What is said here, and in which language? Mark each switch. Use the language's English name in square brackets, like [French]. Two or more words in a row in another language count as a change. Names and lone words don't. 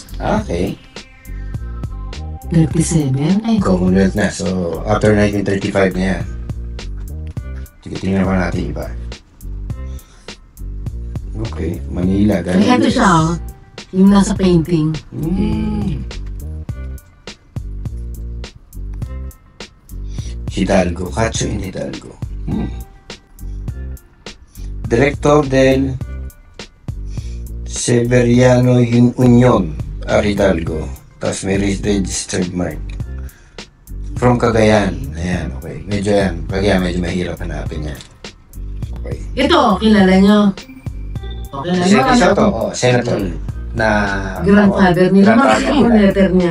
[Filipino] Okay. 37? Ay, Commonwealth na. So, after 1935 na yan. Sige, tingnan pa natin iba. Okay, Manila. Ay, ito siya, yung nasa painting. Hidalgo, Cacho in Hidalgo. Director del Severiano Union, Hidalgo. Tapos may [English] registered mark. [Filipino] From Cagayan. Ayan, okay. Medyo yan. Cagayan, medyo mahirap hanapin yan. Okay. Ito, kilala nyo. Senator. Senator. Na grandfather nila. Makikita yung letter niya.